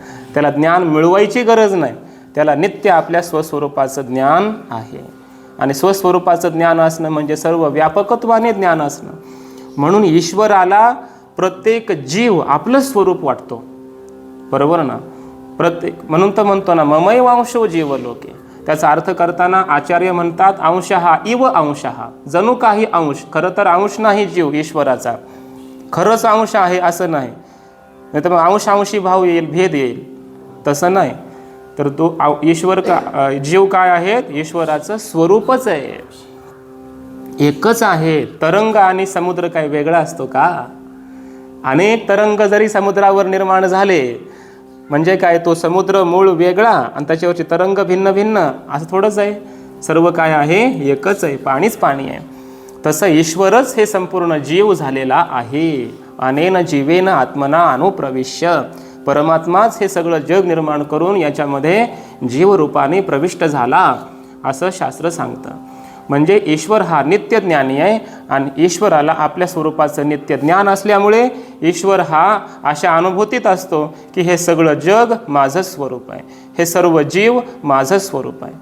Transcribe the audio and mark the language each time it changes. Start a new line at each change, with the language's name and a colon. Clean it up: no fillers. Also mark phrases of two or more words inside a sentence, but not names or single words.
Marathi: त्याला ज्ञान मिळवायची गरज नाही, त्याला नित्य आपल्या स्वस्वरूपाचं ज्ञान आहे. आणि स्वस्वरूपाचं ज्ञान असणं म्हणजे सर्व व्यापकत्वाने ज्ञान असणं. म्हणून ईश्वराला प्रत्येक जीव आपलं स्वरूप वाटतो. बरोबर ना? प्रत्येक म्हणून तर म्हणतो ना
Sanskrit: ममैवांशो जीवलोके.
Marathi: त्याचा अर्थ करताना आचार्य म्हणतात
Sanskrit: अंशहा इव अंशहा,
Marathi: जणू काही अंश. खरं तर अंश नाही जीव ईश्वराचा, खरंच अंश आहे असं नाही. नाही तर मग अंशांशी भाव येईल, भेद येईल, तसं नाही. तर तो ईश्वर का जीव काय आहेत? ईश्वराचं स्वरूपच आहे, एकच आहे. तरंग आणि समुद्र काय वेगळा असतो का? अनेक तरंग जरी समुद्रावर निर्माण झाले म्हणजे काय, तो समुद्र मूळ वेगळा आणि त्याच्यावरचे तरंग भिन्न भिन्न असं थोडंच आहे. सर्व काय आहे? एकच आहे, पाणीच पाणी आहे. तसं ईश्वरच हे संपूर्ण जीव झालेला आहे.
Sanskrit: अनेन जीवेन आत्मना अनुप्रविश्य.
Marathi: परमात्माच हे सगळं जग निर्माण करून याच्यामध्ये जीवरूपाने प्रविष्ट झाला असं शास्त्र सांगतं. म्हणजे ईश्वर हा नित्य ज्ञानी आहे आणि ईश्वराला आपल्या स्वरूपाचं नित्य ज्ञान असल्यामुळे ईश्वर हा अशा अनुभूतीत असतो की हे सगळं जग माझं स्वरूप आहे, हे सर्व जीव माझं स्वरूप आहे.